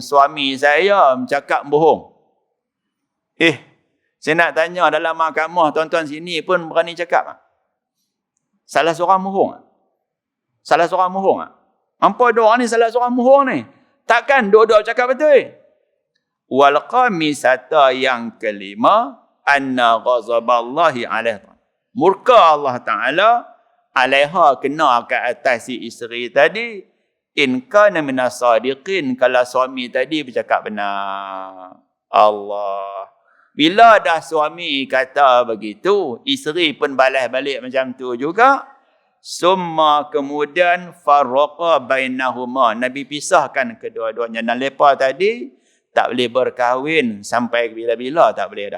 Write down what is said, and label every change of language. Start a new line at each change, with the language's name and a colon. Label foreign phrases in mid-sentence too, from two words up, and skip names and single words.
Malay: Suami saya bercakap bohong. Saya nak tanya dalam mahkamah, tuan-tuan sini pun berani cakap tak? Salah seorang bohong tak? Salah seorang bohong tak? Hampa dua orang ni salah seorang bohong ni. Takkan dua-dua cakap betul?
Arabic: Wal qamisata
Malay: yang kelima,
Arabic: anna ghazaballahi alaihi.
Malay: Murka Allah Ta'ala alaiha, kena ke atas si isteri tadi.
Arabic: In kana minas sadiqin,
Malay: kalau suami tadi bercakap benar. Allah. Bila dah suami kata begitu, isteri pun balas balik macam tu juga.
Arabic: Summa kemudian farraqa bainahuma.
Malay: Nabi pisahkan kedua-duanya. Dan mereka tadi tak boleh berkahwin sampai bila-bila, tak boleh dah.